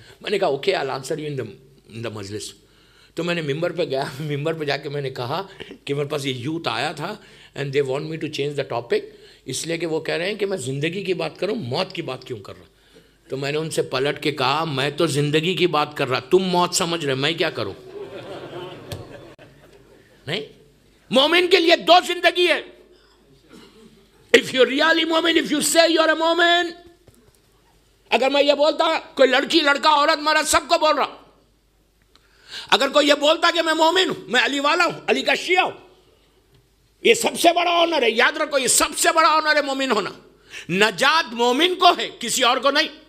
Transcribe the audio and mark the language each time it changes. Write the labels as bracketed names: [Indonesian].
[Urdu] میں نے کہا [English] Okay I will answer you in the majlis. [Urdu] تو میں نے ممبر پہ گیا، ممبر پہ جا کے میں نے کہا کہ میرے پاس یہ یوتھ آیا تھا [English] and they want me to change the topic, [Urdu] اس لیے کہ وہ کہہ رہے ہیں کہ میں زندگی کی بات کروں، موت کی بات کیوں کر رہا. تو میں نے ان سے پلٹ کے کہا میں تو زندگی کی بات کر رہا، تم موت سمجھ رہے، میں کیا کروں. نہیں، مومن کے لیے 2 زندگی ہے. [English] if you're really momin, if you say you're a momin. [Urdu] اگر میں یہ بولتا کوئی لڑکی لڑکا عورت مرد سب کو بول رہا، اگر کوئی یہ بولتا کہ میں مومن ہوں، میں علی والا ہوں، علی کا شیعہ ہوں، یہ سب سے بڑا آنر ہے. یاد رکھو یہ سب سے بڑا آنر ہے مومن ہونا. نجات مومن کو ہے، کسی اور کو نہیں.